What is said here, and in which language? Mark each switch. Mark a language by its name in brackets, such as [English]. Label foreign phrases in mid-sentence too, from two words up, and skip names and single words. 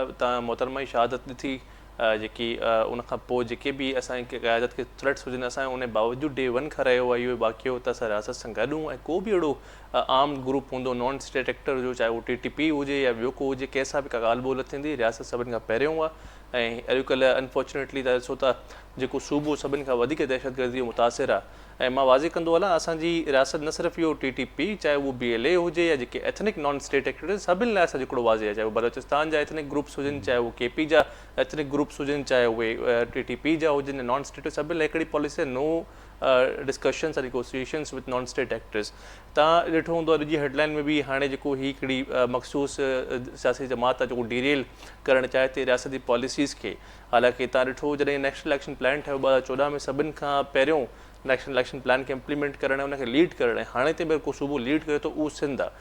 [Sindhi] तव्हां मोहतरमा जी शहादत ॾिठी जेकी उनखां पोइ जेके बि असांजी क़यादत खे थ्रेट्स हुजनि, असां उन बावजूदि डे 1 खां रहियो आहे इहो वाक़ियो त असां रियासत सां गॾु ऐं को बि अहिड़ो [English] arm group [Sindhi] हूंदो [English] non state actor [Sindhi] जो, चाहे उहो TTP हुजे या ॿियो को हुजे, कंहिंसां बि का ॻाल्हि ॿोल थींदी, रियासत सभिनी खां पहिरियों आहे। ऐं अॼुकल्ह अनफॉर्चुनेटली त ॾिसो था जेको सूबो सभिनी खां वधीक दहशतगर्दी जो मुतासिर आहे ऐं मां वाज़े कंदो हलां असांजी रियासत न सिर्फ़ु इहो TTP चाहे उहो BLA हुजे या जेके [English] ethnic non state actors [Sindhi] सभिनि लाइ असांजो हिकिड़ो वाज़े आहे, चाहे उहे बलोचिस्तान जा [English] ethnic groups [Sindhi] हुजनि, चाहे उहे KP जा [English] ethnic groups [Sindhi] हुजनि, चाहे उहे TTP जा हुजनि, [English] non state, [Sindhi] सभिनि लाइ हिकिड़ी पॉलिसी आहे, [English] no discussions and negotiations with non state actors. [Sindhi] तव्हां ॾिठो हूंदो आहे अॼु हेडलाइन में बि हाणे जेको ही हिकिड़ी मखसूस सियासी जमात आहे जेको डीरेल करणु चाहे थी रियासती पॉलिसीज़ खे। हालांकि तव्हां ॾिठो जॾहिं नेशनल एक्शन प्लान ठहियो 2014 में सभिनि खां पहिरियों नेशनल एक्शन प्लान खे इम्प्लीमेंट करणु उनखे लीड करणु, हाणे ताईं को सूबो लीड करे थो उहो सिंध आहे।